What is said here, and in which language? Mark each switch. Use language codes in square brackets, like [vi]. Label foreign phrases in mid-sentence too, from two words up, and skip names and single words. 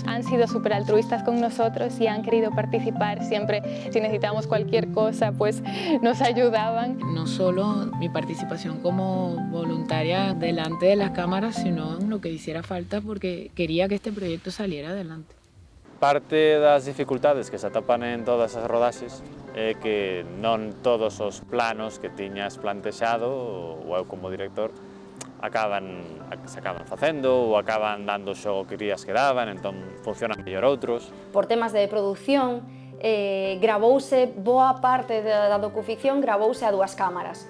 [es] Han sido súper altruistas con nosotros y han querido participar siempre. Si necesitábamos cualquier cosa, pues nos ayudaban. No solo mi participación como voluntaria delante de las cámaras, sino en lo que hiciera falta, porque quería que este proyecto saliera adelante. [gl] Parte das dificultades que se atopan en todas as rodaxes é que non todos os planos que tiñas plantexado ou eu como director se acaban facendo ou acaban dando o xogo que querías que daban, entón funcionan mellor outros. Por temas de produción, gravouse boa parte da docuficción, gravouse a 2 cámaras.